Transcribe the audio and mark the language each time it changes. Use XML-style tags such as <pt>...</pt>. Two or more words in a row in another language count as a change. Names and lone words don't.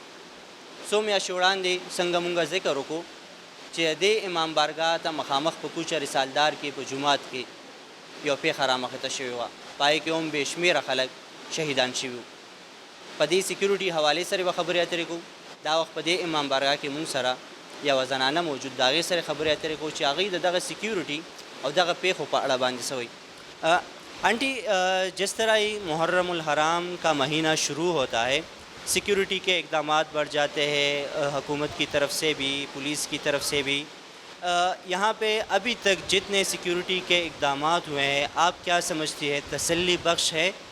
<ps>څو میاشتې وړاندې څنګه مونږ ذکر وکړو چې دې امام بارګاه ته مخامخ په کوچه رسالدار کې په جومات کې یو پیښه رامخته شوې وه. پای کې هم بېشمېره خلک شهیدان شوي وو. په دې سیکیورټي حوالې سره به خبرې اترې کوو. دا وخت په دې امام بارګاه کې مونږ سره یوه زنانه موجود د هغې سره خبرې اترې کوو چې هغوی د دغه سیکیورټي او دغه پیښو په اړه باندې څه وایي.</ps> <ur>آنٹی جس طرح ہی محرم الحرام کا مہینہ شروع ہوتا ہے سیکیورٹی کے اقدامات بڑھ جاتے ہیں حکومت کی طرف سے بھی پولیس کی طرف سے بھی. یہاں پہ ابھی تک جتنے سیکیورٹی کے اقدامات ہوئے ہیں آپ کیا سمجھتی ہے تسلی بخش ہے؟</ur>